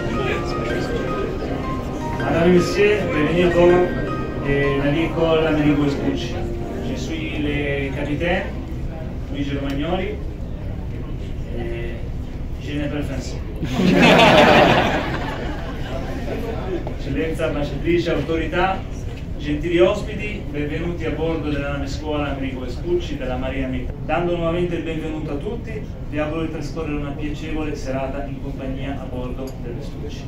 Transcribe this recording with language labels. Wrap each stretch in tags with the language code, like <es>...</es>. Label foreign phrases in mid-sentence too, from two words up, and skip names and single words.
<fr>Madame et Messieurs, bienvenue à bord de la l'école Amerigo Vespucci. Je suis le capitaine Luigi Romagnoli et je ne parle français.</fr> <it>Eccellenza, ambasciatrice, autorità, gentili ospiti, benvenuti a bordo della nave scuola Amerigo Vespucci della Marina Militare. Dando nuovamente il benvenuto a tutti, vi auguro di trascorrere una piacevole serata in compagnia a bordo del Vespucci.</it>